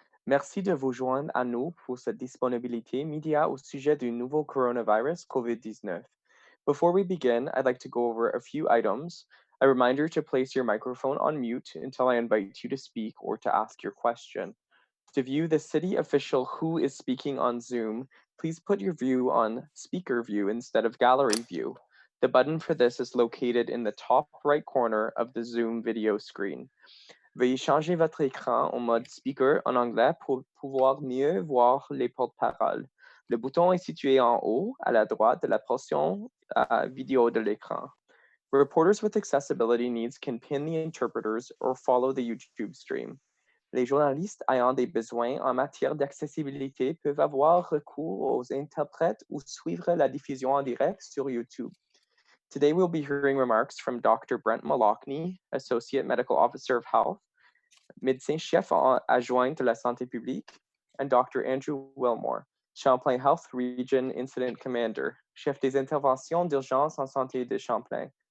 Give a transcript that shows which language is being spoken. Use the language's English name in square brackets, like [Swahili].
[French] Merci de vous joindre à nous pour cette disponibilité média au sujet du nouveau coronavirus COVID-19. [English] Before we begin, I'd like to go over a few items. A reminder to place your microphone on mute until I invite you to speak or to ask your question. To view the city official who is speaking on Zoom, please put your view on speaker view instead of gallery view. The button for this is located in the top right corner of the Zoom video screen. [French] Veuillez changer votre écran en mode speaker en anglais pour pouvoir mieux voir les porte-paroles. Le bouton est situé en haut à la droite de la portion vidéo de l'écran. [English] Reporters with accessibility needs can pin the interpreters or follow the YouTube stream. [French] Les journalistes ayant des besoins en matière d'accessibilité peuvent avoir recours aux interprètes ou suivre la diffusion en direct sur YouTube. [English] Today, we'll be hearing remarks from Dr. Brent Malachny, Associate Medical Officer of Health, [French] Médecin-chef adjoint de la santé publique, [English] and Dr. Andrew Wilmore, Champlain Health Region Incident Commander, [French] Chef des interventions d'urgence en santé de Champlain.